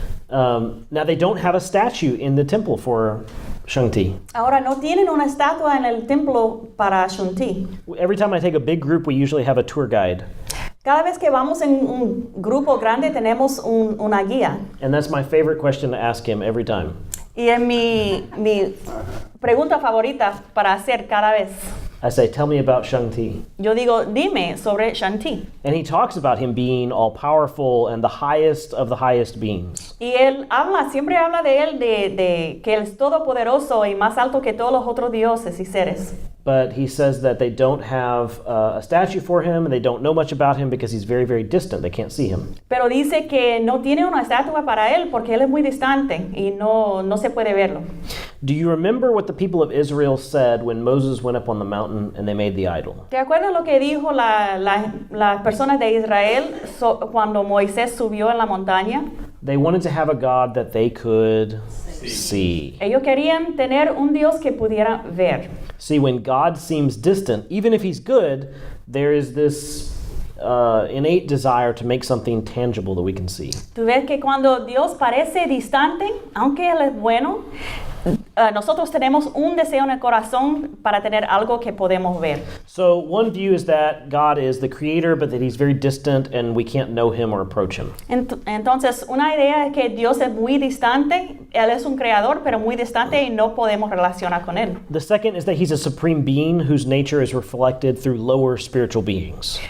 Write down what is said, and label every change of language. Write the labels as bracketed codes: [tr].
[en] Now they don't have a statue in the temple for Shang-Ti. [es] Ahora no tienen una estatua en el templo para Shang-Ti. [en] Every time I take a big group, we usually have a tour guide. [es] Cada vez que vamos en un grupo grande tenemos una guía. [en] And that's my favorite question to ask him every time. [es] Y es mi pregunta favorita para hacer cada vez. [en] I say, tell me about Shang-Ti. [es] Yo digo, dime sobre Shang-Ti. [en] And he talks about him being all-powerful and the highest of the highest beings. [es] Y él siempre habla de él, de que él es todopoderoso y más alto que todos los otros dioses y seres. [en] But he says that they don't have a statue for him and they don't know much about him because he's very, very distant. They can't see him. [es] Pero dice que no tiene una estatua para él porque él es muy distante y no se puede verlo. [en] Do you remember what the people of Israel said when Moses went up on the mountain and they made the idol? [es] ¿Te acuerdas lo que dijo las personas de Israel cuando Moisés subió en la montaña? [en] They wanted to have a God that they could see. [es] Ellos querían tener un Dios que pudieran ver. [en] See, when God seems distant, even if he's good, there is this innate desire to make something tangible that we can see. [es] Tú ves que cuando Dios parece distante, aunque Él es bueno, nosotros tenemos un deseo en el corazón para tener algo que podemos ver. [en] So one view is that God is the creator, but that he's very distant and we can't know him or approach him. [es] Entonces, una idea es que Dios es muy distante, Él es un creador, pero muy distante y no podemos relacionar con Él. [en] The second is that he's a supreme being whose nature is reflected through lower spiritual beings.